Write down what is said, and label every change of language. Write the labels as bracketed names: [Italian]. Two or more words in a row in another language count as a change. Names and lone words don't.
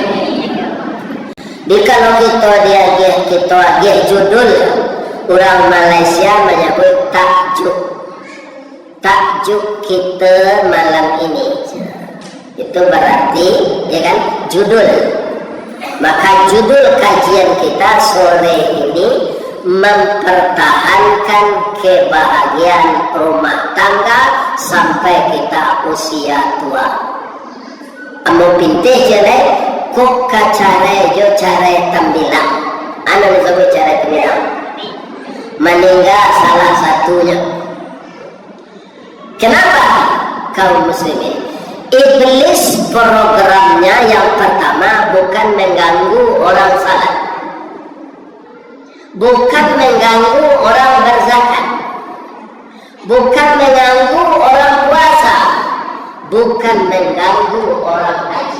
[Indonesian] Kalau kita dia judul, orang Malaysia menyebut takjuk kita malam ini. Itu berarti ya kan judul. Maka judul kajian kita sore ini mempertahankan kebahagiaan rumah tangga sampai kita usia tua. [Minangkabau] Amo pintih jale kok kacare jo care tambilang. [Indonesian] Anu disebut care tambilang. Meninggal salah satunya. Kenapa kaum muslimin? Iblis programnya yang pertama bukan mengganggu orang salat, bukan mengganggu orang berzakat, bukan mengganggu orang puasa, bukan mengganggu orang haji.